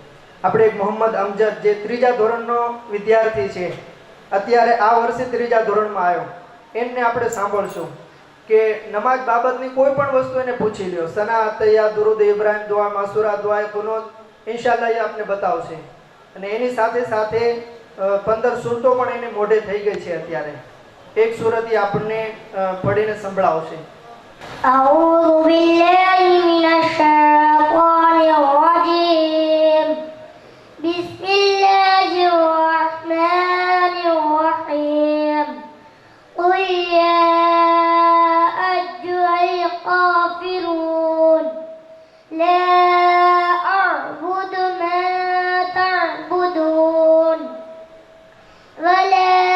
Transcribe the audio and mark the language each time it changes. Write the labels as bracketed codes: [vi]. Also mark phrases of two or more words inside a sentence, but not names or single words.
[gu] આપણે એક મોહમ્મદ અમજદ, જે 3જા ધોરણનો વિદ્યાર્થી છે, અત્યારે આ વર્ષે 3જા ધોરણમાં આવ્યો, એમને આપણે સાંભળશું કે નમાઝ બાબતની કોઈ પણ વસ્તુ એને પૂછી લ્યો, સના તૈયા દુરુદ ઇબ્રાહિમ દુઆ માસુરા દુઆ કુનૂત, ઇન્શાઅલ્લાહ એ આપને બતાવશે. અને એની સાથે સાથે 15 સુરતો પણ એને મોઢે થઈ ગઈ છે અત્યારે. એક સુરત એ આપણને પઢીને સંભળાવશે. [ar] أعوذ بالله من الشيطان الرجيم بسم الله الرحمن الرحيم قل يا أيها الكافرون لا أعبد ما تعبدون ولا